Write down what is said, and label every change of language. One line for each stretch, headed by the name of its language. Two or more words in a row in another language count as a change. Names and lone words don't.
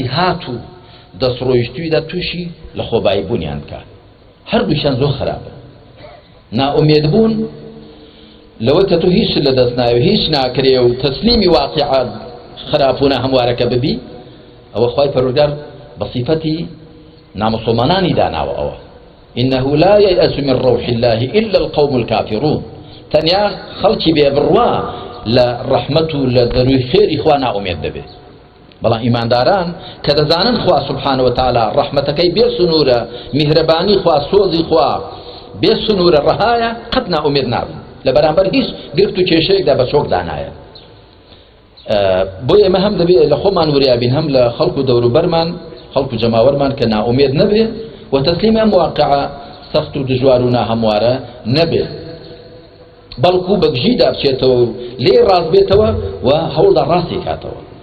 Central Kurdish: هاتوو دەستڕۆیشتوویدا تووشی لە خۆبایی بوونیان کە هەردووشیان زۆر خراپە ناومێد بوون لەوە کە تۆ هیچ لە دەست ناوێ هیچ ناکرێ و تەسلیمی واقعە خراپ و ناهەموارەکە ببی ئەوە خوای پەروەردگار بە صیفەتی نامسلمانانی داناوە ئەوە
Arabic: إنه لا ييأس من روح الله إلا القوم الكافرون
Central Kurdish: تەنیا خەڵکی بێبڕوا لە ڕەحمەت و لە دەروی خێری خوا ناومێد دەبێت بەڵام ئیمانداران کە دەزانن خوا
Arabic: سبحانه وتعالى
Central Kurdish: ڕەحمەتەکەی بێ سنوورە میهرەبانی خوا سۆزی خوا بێ سنوورە ڕەهایە قەت ناومێد نابن لە بەرامبەر هیچ گرفت و کێشەیەکدا بە چۆک دانایە بۆ ئێمە هەم دەبێت لە خۆمان وریابین هەم لە خەڵکو دەوروبەرمان خەڵکو جەماوەرمان کە نائومێد نەبێ و تەسلیم ئەم واقعە سەخت و دژوار و ناهەموارە نەبێ بەڵکو بەگژیدا بچێتەوە لێ ڕاست بێتەوە و هەوڵدا ڕاستی کاتەوە